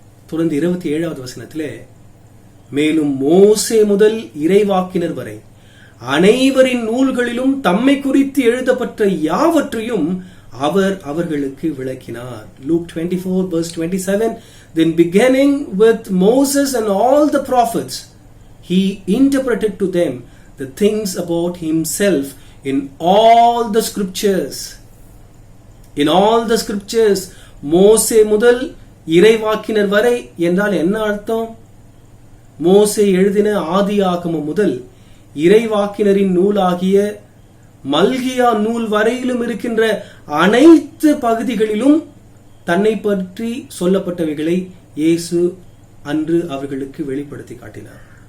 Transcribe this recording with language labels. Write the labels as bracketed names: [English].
[Tamil] தொடர்ந்து 27வது வசனத்திலே, மேலும் மோசே முதல் இறைவாக்கினர் வரை அனைவரின் நூல்களிலும் தம்மை குறித்து எழுதப்பட்ட யாவற்றையும் அவர் அவர்களுக்கு விளக்கினார். [English] Luke 24 verse 27, then beginning with Moses and all the prophets, he interpreted to them the things about himself in all the scriptures. In all the scriptures, [Tamil] மோசே முதல் இறைவாக்கினர் வரை என்றால் என்ன அர்த்தம்? மோசே எழுதின ஆதியாகமம் முதல் இறைவாக்கினரின் நூலாகிய மல்கியா நூல் வரையிலும் இருக்கின்ற அனைத்து பகுதிகளிலும் தன்னை பற்றி சொல்லப்பட்டவைகளை இயேசு அன்று அவர்களுக்கு வெளிப்படுத்தி காட்டினார்.